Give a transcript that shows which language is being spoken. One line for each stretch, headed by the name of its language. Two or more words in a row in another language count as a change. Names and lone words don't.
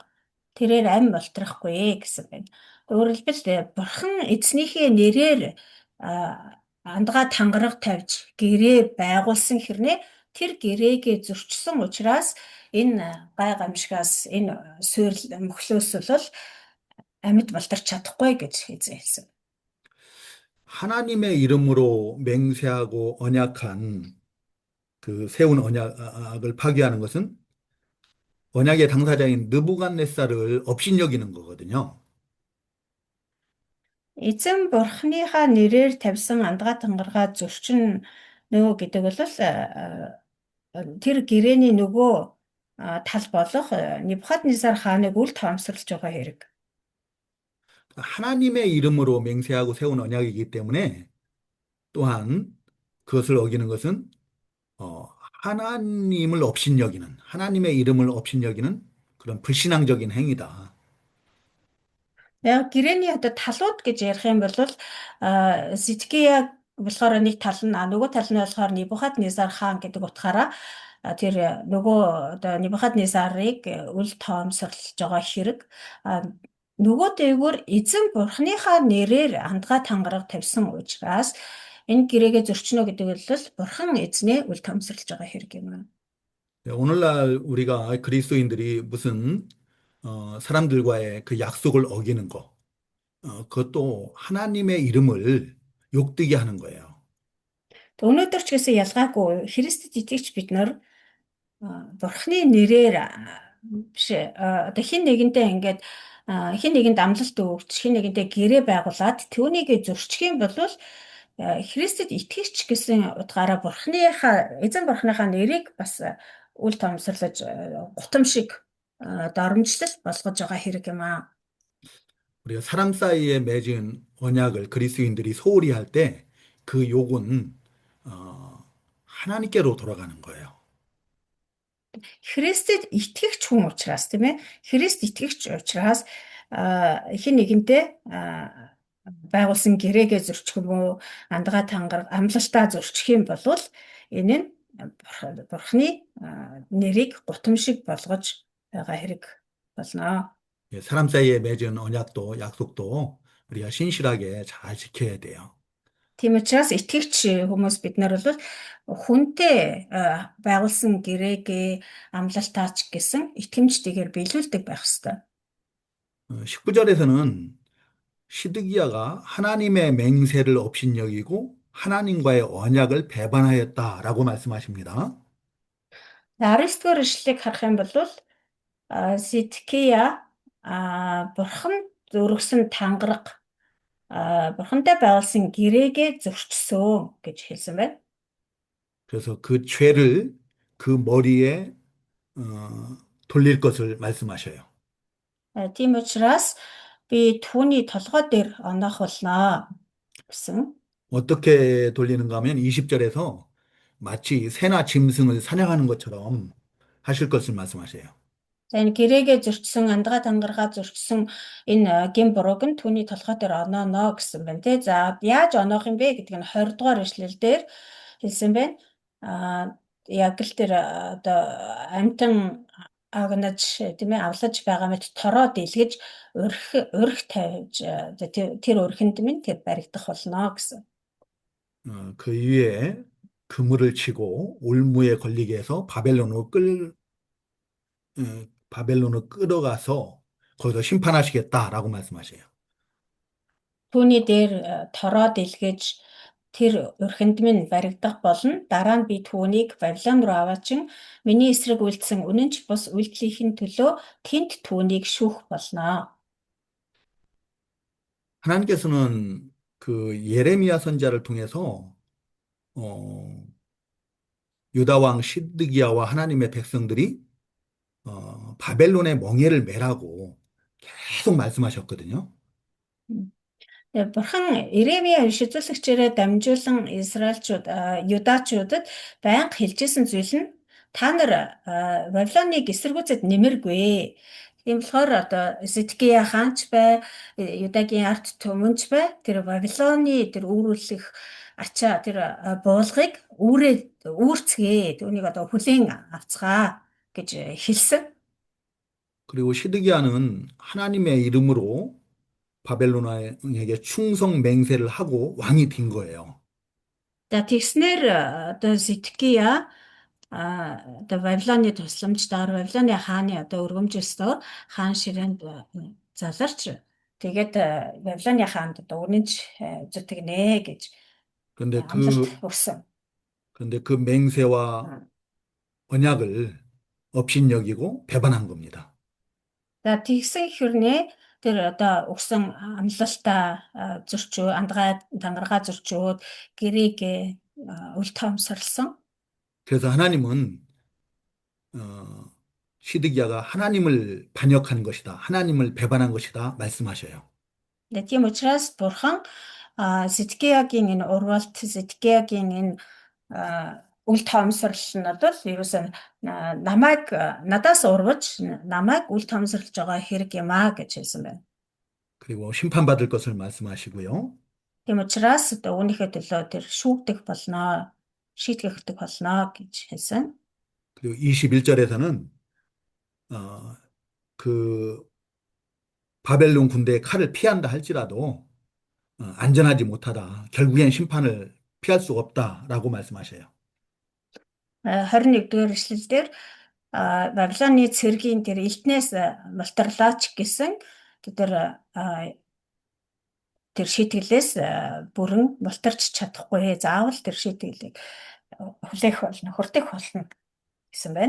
Mongolian: Тэрээр амь болтрахгүй гэсэн байна. Өөрөөр хэлбэл Бурхан эзнийхээ нэрээр андгаа тангараг тавьж гэрээ байгуулсан хэрнээ тэр гэрээгээ зөрчсөн учраас энэ гай гамшигаас энэ суурь мөхлөөс бол амьд болторч чадахгүй гэж хэлсэн.
Korean: 하나님의 이름으로 맹세하고 언약한 그 세운 언약을 파기하는 것은 언약의 당사자인 느부갓네살을 업신여기는 거거든요.
Mongolian: Эзэн Бурхныхаа нэрээр тавьсан андгаа тангаргаа зөрчин нөгөө гэдэг бол тэр гэрээний нөгөө тал болох Небухаднесар хааныг үл тоомсорлж байгаа хэрэг.
Korean: 하나님의 이름으로 맹세하고 세운 언약이기 때문에 또한 그것을 어기는 것은 하나님을 업신여기는 하나님의 이름을 업신여기는 그런 불신앙적인 행위다.
Mongolian: Яг гэрээний одоо талууд гэж ярих юм бол Зидкия болохоор нэг тал нь нөгөө тал нь болохоор Небухаднесар хаан гэдэг утгаараа тэр нөгөө одоо Небухаднесарыг үл тоомсорлож байгаа хэрэг нөгөө дээгүүр эзэн бурхныхаа нэрээр андгаа тангараг тавьсан учраас энэ гэрээгээ зөрчнө гэдэг бол бурхан эзнээ үл тоомсорлож байгаа хэрэг юм аа.
Korean: 네, 오늘날 우리가 그리스도인들이 무슨 사람들과의 그 약속을 어기는 거, 그것도 하나님의 이름을 욕되게 하는 거예요.
Mongolian: Өнөөдөр ч гэсэн ялгаагүй Христэд итгэж бид нар бурхны нэрээр биш одоо хин нэгэнтэй ингээд хин нэгэнд амлалт өгч хин нэгэнтэй гэрээ байгуулад түүнийг зөрчих юм бол Христэд итгэж гэсэн утгаараа эзэн бурхныхаа нэрийг бас үл тоомсорлож гутамшиг доромжлол болгож байгаа хэрэг юм аа.
Korean: 우리가 사람 사이에 맺은 언약을 그리스도인들이 소홀히 할 때 그 욕은 하나님께로 돌아가는 거예요.
Mongolian: Христэд итгэгч хүн учраас тийм ээ Христ итгэгч учраас хин нэгэнтэй байгуулсан гэрээгээ зөрчих юм уу андгаа тангараг амлалтаа зөрчих юм бол энэ нь бурхны нэрийг гутамшиг болгож байгаа хэрэг болно.
Korean: 예, 사람 사이에 맺은 언약도 약속도 우리가 신실하게 잘 지켜야 돼요.
Mongolian: Тийм учраас итгэгч хүмүүс бид нар бол хүнтэй байгуулсан гэрээгээ амлалтаач гэсэн итгэмжтэйгээр биелүүлдэг байх ёстой.
Korean: 19절에서는 시드기야가 하나님의 맹세를 업신여기고 하나님과의 언약을 배반하였다라고 말씀하십니다.
Mongolian: 19-р эшлэлийг харах юм бол Сидкия бурхан зөргсөн тангараг бурхантай байгуулсан гэрээгээ зөрчсөн гэж хэлсэн байна.
Korean: 그래서 그 죄를 그 머리에 돌릴 것을 말씀하셔요.
Mongolian: Тийм учраас би түүний толгой дээр оноох болно гэсэн.
Korean: 어떻게 돌리는가 하면 20절에서 마치 새나 짐승을 사냥하는 것처럼 하실 것을 말씀하셔요.
Mongolian: За энэ гэрээгээ зөрчсөн андгаа тангаргаа зөрчсөн энэ гин бурууг нь түүний толгой дээр онооно гэсэн байна тий. За яаж оноох юм бэ гэдэг нь 20 дугаар эшлэл дээр хэлсэн байна. Яг л тэр одоо амтан агнаж тийм ээ авлаж байгаа мэт тороо дэлгэж өрх тавьж тэр өрхөнд минь тэр баригдах болно гэсэн.
Korean: 그 위에 그물을 치고 올무에 걸리게 해서 바벨론으로 끌어가서 거기서 심판하시겠다라고 말씀하셔요.
Mongolian: Түүний дээр тороо дэлгэж тэр өрхөнд минь баригдах болно. Дараа нь би түүнийг Бабилон руу аваачин миний эсрэг үйлдсэн үнэнч бус үйлдэлийн төлөө тэнд түүнийг шүүх болно.
Korean: 하나님께서는 그 예레미야 선자를 통해서 유다 왕 시드기야와 하나님의 백성들이 바벨론의 멍에를 매라고 계속 말씀하셨거든요.
Mongolian: Бурхан Иремья шүтүүлэгчээрээ дамжуулан Израильчууд, Юдачуудад байнга хэлжсэн зүйл нь та нар Вавилоныг эсэргүүцэд нэмэргүй. Тийм болохоор одоо Сидкия хаанч бай, Юдагийн ард түмэнч бай, тэр Вавилоны тэр үүрүүлэх ачаа тэр буулгыг үүрцгээ. Түүнийг одоо хүлээн авцгаа гэж хэлсэн.
Korean: 그리고 시드기야는 하나님의 이름으로 바벨론에게 충성 맹세를 하고 왕이 된 거예요.
Mongolian: За тэгснээр одоо Сидкия одоо Вавилоны тусламжтайгаар Вавилоны хааны одоо өргөмжилсөөр хаан ширээнд заларч тэгээд Вавилоны хаанд одоо үнэнч зүтгэнэ гэж
Korean: 그런데
Mongolian: өгсөн.
Korean: 그런데 그 맹세와 언약을 업신여기고 배반한 겁니다.
Mongolian: За тэгсэн хэрнээ тэр одоо өгсөн амлалтаа зөрчөө, андгаа тангаргаа зөрчөөд гэрээг үл тоомсорлсон.
Korean: 그래서 하나님은 시드기야가 하나님을 반역한 것이다. 하나님을 배반한 것이다. 말씀하셔요.
Mongolian: Тийм учраас бурхан Сидкиягийн энэ урвалт, Сидкиягийн энэ үл тоомсорлол нь бол ерөөсөө намайг надаас урвж намайг үл тоомсорлож байгаа хэрэг юм аа гэж хэлсэн байна.
Korean: 그리고 심판받을 것을 말씀하시고요.
Mongolian: Тийм учраас одоо үүнийхээ төлөө тэр шүүгдэх болно, шийтгэгдэх болно гэж хэлсэн.
Korean: 그리고 21절에서는 그 바벨론 군대의 칼을 피한다 할지라도 안전하지 못하다. 결국엔 심판을 피할 수 없다라고 말씀하셔요.
Mongolian: 21-р эшлэлдэр Бабилоны цэргийн тэр элтнээс мултарлаач гэсэн тэр тэр шийтгэлээс бүрэн мултарч чадахгүй заавал тэр шийтгэлийг хүлээх болно, хүртэх болно гэсэн байна.